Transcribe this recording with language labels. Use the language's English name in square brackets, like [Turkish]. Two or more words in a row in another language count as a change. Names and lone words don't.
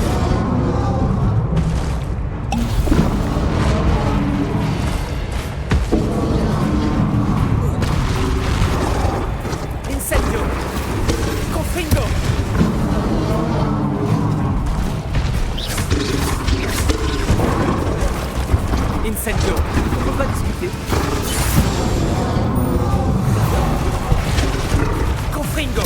[French] Incendio. Confringo. Incendio. On peut pas discuter. Confringo.